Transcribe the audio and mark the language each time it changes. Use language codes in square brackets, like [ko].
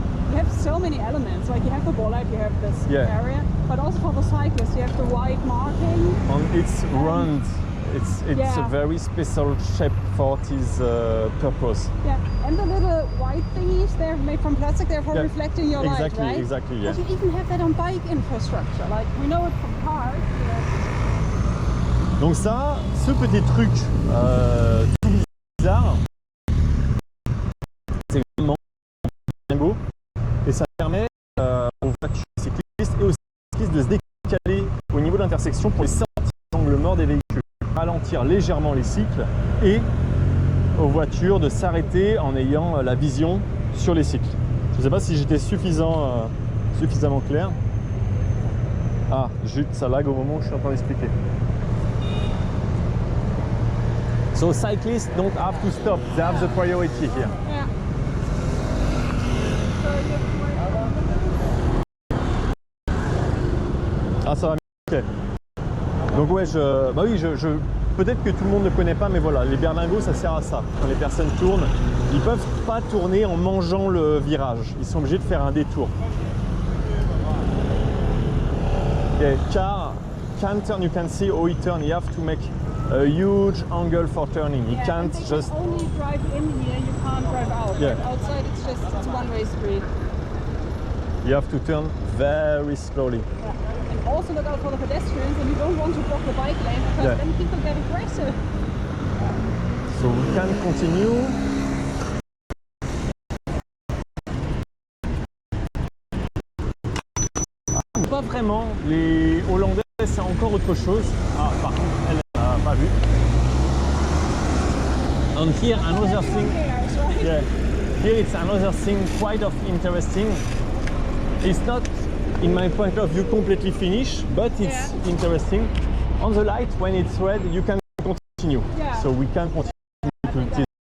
[en] You have so many elements. Like you have the bollard, you have this area, but also for the cyclist, you have the white marking. It's round. It's a very special shape for this purpose. Yeah, and the little white thingies, they're made from plastic, they're for reflecting your light, right? Exactly, yeah. But you even have that on bike infrastructure, like we know it from cars. [fr] Donc ça, ce petit truc tout bizarre, c'est vraiment beau et ça permet aux voitures cyclistes et aux cyclistes de se décaler au niveau de l'intersection pour les sortir de l'angle mort des véhicules, ralentir légèrement les cycles et aux voitures de s'arrêter en ayant la vision sur les cycles. Je ne sais pas si j'étais suffisamment clair. Ah, zut, ça lag au moment où je suis en train d'expliquer. [en] So cyclists don't have to stop, they have the priority here. Yeah. [fr] Ah ça va, ok. Donc ouais, peut-être que tout le monde ne connaît pas, mais voilà, les berlingots ça sert à ça. Quand les personnes tournent, ils peuvent pas tourner en mangeant le virage, ils sont obligés de faire un détour. [en] Okay, car can't turn, you can see how he turn, you have to make a huge angle for turning. You can't just only drive in here, you can't drive out. Yeah. Like outside it's one-way street. You have to turn very slowly. Yeah. And also look out for the pedestrians, and you don't want to block the bike lane because then people get aggressive. So we can continue. [fr] Pas vraiment, les Hollandais c'est encore autre chose. Ah par contre elle n'a pas vu. [en] And here another thing, yeah, here it's another thing quite of interesting. It's not, in my point of view, completely finished, but it's interesting. On the light, when it's red, you can continue. Yeah. So we can continue to this.